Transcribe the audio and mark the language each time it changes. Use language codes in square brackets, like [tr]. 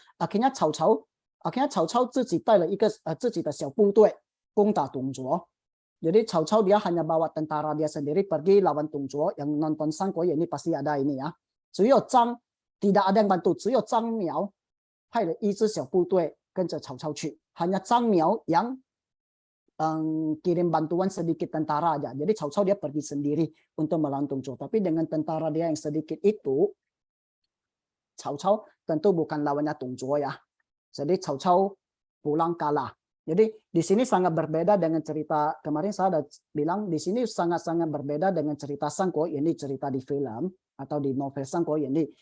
[id] Akhirnya [zh] Cao Cao 自己带了一个自己的小部队攻打董卓。 [id] Jadi Cao Cao dia hanya bawa tentara dia sendiri pergi lawan Tung Zuo. Yang nonton Sangguo ini pasti ada ini ya. Tidak ada yang bantu, [zh] 只有张苗派了一支小部队跟着曹操去。 [id] Hanya Zhang Miao yang kirim bantuan sedikit tentara aja. Jadi Cao Cao dia pergi sendiri untuk melawan Tung Zuo. Tapi dengan tentara dia yang sedikit itu, Cao Cao tentu bukan lawannya Tung Zuo ya. Jadi Cao Cao pulang kalah. Jadi di sini sangat berbeda dengan cerita kemarin saya ada bilang di sini sangat-sangat berbeda dengan cerita Sangguo ini cerita di film atau di novel Sangguo ini.